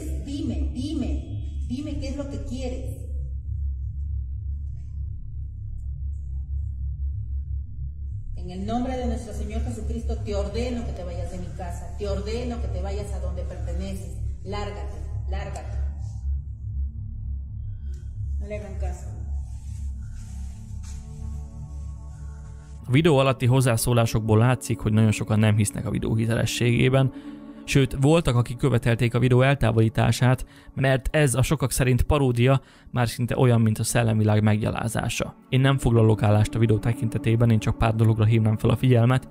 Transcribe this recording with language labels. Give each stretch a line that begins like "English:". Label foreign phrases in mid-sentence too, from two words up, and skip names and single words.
Spanish: Dime qué es lo que quieres. En el nombre de nuestro Señor Jesucristo te ordeno que te vayas de mi casa, te ordeno que te vayas a donde perteneces. Lárgate. No le hagan caso.
Hungarian: A videó alatti hozzászólásokból látszik, hogy nagyon sokan nem hisznek a videó hitelességében. Sőt, voltak, akik követelték a videó eltávolítását, mert ez a sokak szerint paródia már szinte olyan, mint a szellemvilág meggyalázása. Én nem foglalok állást a videó tekintetében, én csak pár dologra hívnám fel a figyelmet.